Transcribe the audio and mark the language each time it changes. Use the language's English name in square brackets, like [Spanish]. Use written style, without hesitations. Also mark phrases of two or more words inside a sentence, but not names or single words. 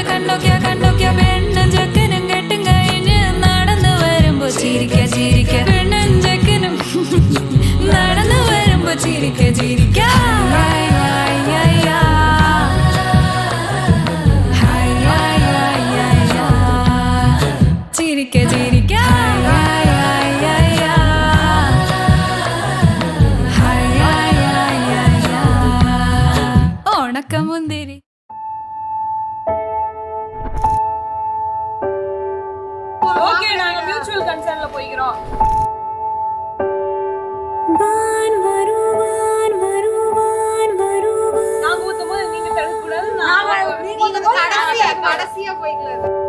[Malayalam] കണ്ടോക്കിയ കണ്ടോക്കിയ പെണ്ണും ജക്കനും കെട്ടും കഴിഞ്ഞ് നടന്നു വരുമ്പോ ചിരിക്ക ചിരിക്ക പെണ്ണും ജക്കനും നടന്നു വരുമ്പോ ചിരിക്ക ചിരിക്ക ചിരിക്ക ചിരിക്ക ഉണക്കമുന്തിരി [Tamil] ஓகே நாங்க மியூச்சுவல் கன்சர்ன்ல போய்க்கிறோம் நாங்க ஊத்தும்போது நீங்க தடுக்க கூடாது நீங்க கடைசியா போய்க்கலாம்